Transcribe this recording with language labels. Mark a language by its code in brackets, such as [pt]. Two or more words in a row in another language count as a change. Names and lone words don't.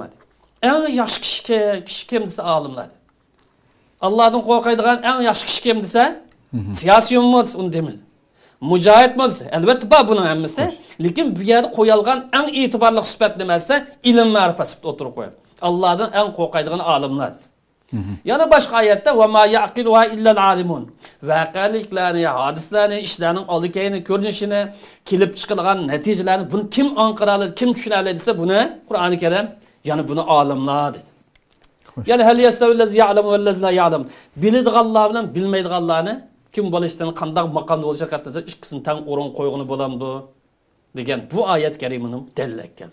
[uz] Eng yaxshi kishi kim desa olimlar. Allah'dan qo'rqadigan eng yaxshi kishi kim desa, siyosiyonmi uni demadi. Mujohidmi? Albatta bor buning hammasi, lekin bu yerda qo'yilgan eng e'tiborli sifat nima desa, ilm ma'rifat sifatida o'tirib qo'yadi. Allohdan eng qo'rqadigan olimlar. Yana boshqa oyatda [ar] va ma yaqiluha illa al-alimun. [uz] Voqeliklarni, hadislarni, ishlarning oldikayni ko'rinishini, kelib chiqilgan natijalarni buni kim anqara oladi, kim tushuna oladi desa, buni Qur'oni Karim, ya'ni buni olimlar dedi. Yani [ar] hal yastawillaz ya'lamu vallaz la ya'lam. [uz] Biladiganlar bilan bilmaydiganlarni kim bo'lishdan qanday maqomda bo'lishiga qatnasa ikkisini tang o'rin qo'yg'ini bo'lamdi degan bu oyat karimaning dalil ekan.